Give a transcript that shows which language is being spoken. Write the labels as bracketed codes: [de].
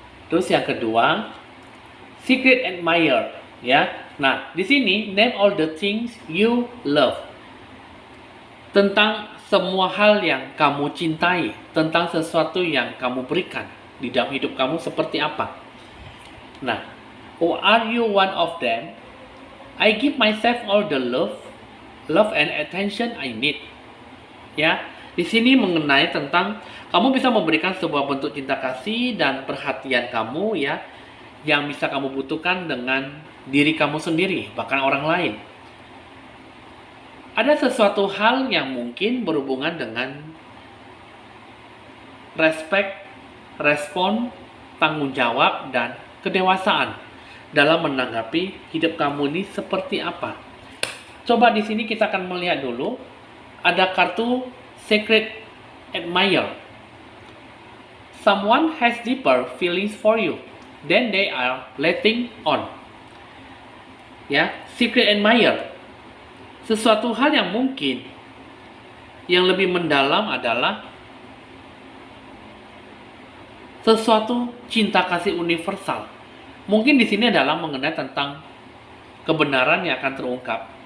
[id] Terus yang kedua, secret admirer, ya. Nah, di sini [en] name all the things you love. [id] Tentang semua hal yang kamu cintai, tentang sesuatu yang kamu berikan di dalam hidup kamu seperti apa. [en] Nah, are you one of them? I give myself all the love and attention I need. [id] Ya, di sini mengenai tentang kamu bisa memberikan sebuah bentuk cinta kasih dan perhatian kamu, ya, yang bisa kamu butuhkan dengan diri kamu sendiri, bahkan orang lain. Ada sesuatu hal yang mungkin berhubungan dengan respect, respon, tanggung jawab, dan kedewasaan dalam menanggapi hidup kamu ini seperti apa. Coba di sini kita akan melihat dulu, ada kartu Secret Admirer. [en] Someone has deeper feelings for you than they are letting on. [id] Ya, Secret Admirer. Sesuatu hal yang mungkin yang lebih mendalam adalah sesuatu cinta kasih universal. Mungkin di sini adalah mengenai tentang kebenaran yang akan terungkap.